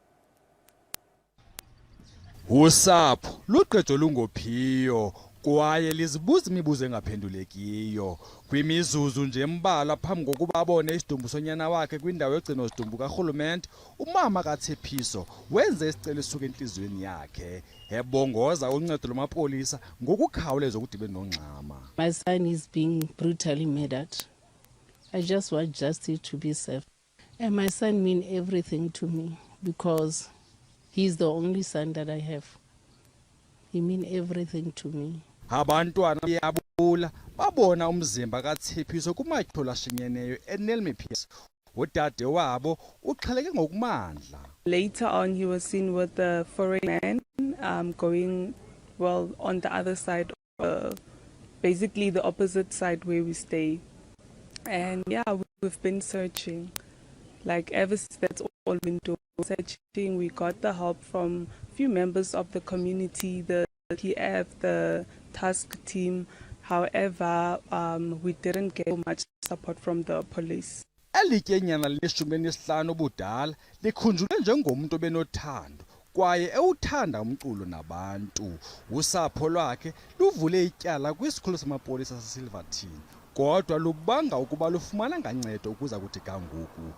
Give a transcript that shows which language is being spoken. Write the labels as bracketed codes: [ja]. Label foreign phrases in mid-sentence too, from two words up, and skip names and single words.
[xh] Usapho luqedo lungophiyo kwaye lizibuza imibuzo engaphendulekiyo kwimizuzu nje embala phambi kokuba abone isidumbu sonyana wakhe kwindawo yogcino sidumbu karhulumente. Umama kaTshepiso wenze isicelo esuka enhliziyweni yakhe ebongoza uncedo lwamapolisa ngokukhawuleza ukudibana nongxama. [en] My son is being brutally murdered. I just want justice to be served. And my son means everything to me because he's the only son that I have. He means everything to me. [xh] Abantwana yabula babona umzimba kaTshepiso kumatyholo ashinyeneyo eNelmepius. Udade wabo uxheleke ngokumandla. [en] Later on he was seen with a foreign man going on the other side, basically the opposite side where we stay. And yeah, we've been searching. Like ever since that's all been doing searching, we got the help from a few members of the community, the TF, the task team. However, we didn't get much support from the police. [xh] Elityenyana le-15 ubudala likhunjulwe njengomuntu obenothando kwaye ewuthanda umculo nabantu. Usapho lwakhe luvule ityala kwisikhululo samapolisa saseSilverton, kodwa lubanga ukuba lufumana ngancedo ukuza kuthi kanguku.